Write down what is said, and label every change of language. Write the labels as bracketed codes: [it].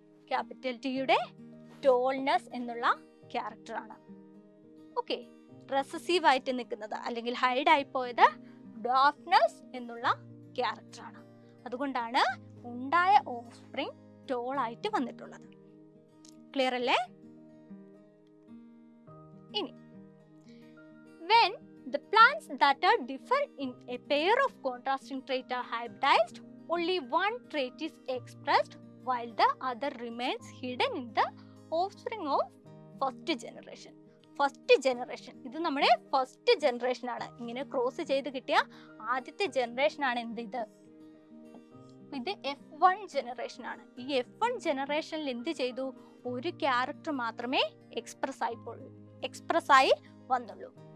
[ml] Capital ടിയുടെ tallness എന്നുള്ള ക്യാരക്ടറാണ്. ഓക്കെ, റെസസീവ് ആയിട്ട് നിൽക്കുന്നത് അല്ലെങ്കിൽ ഹൈഡ് ആയി പോയത് ഡ്വാർഫ്നെസ് എന്നുള്ള ക്യാരക്ടറാണ്. അതുകൊണ്ടാണ് ഉണ്ടായ ഓഫ്സ്പ്രിങ് ടോൾ ആയിട്ട് വന്നിട്ടുള്ളത്. ക്ലിയർ അല്ലേ? [en] ഇനി when the plants that are differ in a pair of contrasting traits are hybridized, only one trait is expressed while the other remains hidden in the offspring of first generation. [ml] First generation, ഇത് നമ്മുടെ first generation ആണ്. ഇങ്ങനെ cross ചെയ്ത് കിട്ടിയ ആദ്യത്തെ generation ആണ് ഇത് F1 generation ആണ്. ഈ F1 ജനറേഷനിൽ എന്ത് ചെയ്തു? ഒരു ക്യാരക്ടർ മാത്രമേ എക്സ്പ്രസ് ആയി വന്നുള്ളൂ.